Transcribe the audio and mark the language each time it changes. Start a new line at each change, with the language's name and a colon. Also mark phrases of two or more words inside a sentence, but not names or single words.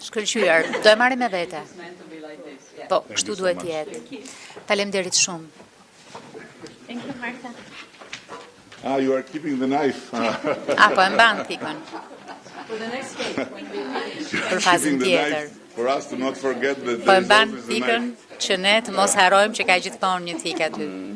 Albanian: Shkëlqyer, do e marrim me vete. Po, kështu duhet të jetë. Faleminderit shumë.
English: Thank you, Marta. You are keeping the knife.
Albanian: Po e mban pikën.
English: For the next case, when we
Albanian: Për fazën tjetër.
English: For us to not forget that
Albanian: Po e
English: there is
Albanian: mban
English: always a
Albanian: pikën
English: knife.
Albanian: që ne të mos harrojmë që ka gjithmonë një thikë aty.